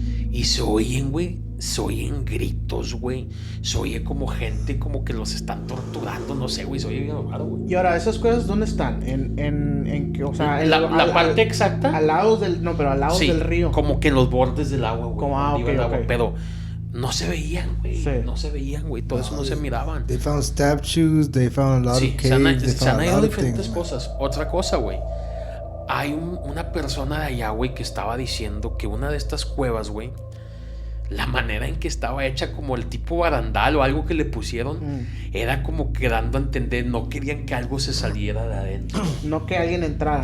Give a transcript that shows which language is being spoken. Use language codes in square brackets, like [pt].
[es] Y se oyen, güey, se oyen gritos, güey. Se oye como gente como que los están torturando, no sé, güey, se oye bien raro, güey. Y ahora, ¿esas cuevas dónde están? O sea, la parte exacta. Al lado del río. Como que en los bordes del agua, güey. Okay. Pero no se veían, güey. No se veían, güey. Todo eso no se miraban. [en] They found statues, they found a lot of caves, [es] se han hallado diferentes cosas. Otra cosa, güey. Hay una persona de allá, güey, que estaba diciendo que una de estas cuevas, güey, la manera en que estaba hecha, como el tipo barandal o algo que le pusieron, era como que dando a entender, no querían que algo se saliera de adentro. No que alguien entrara,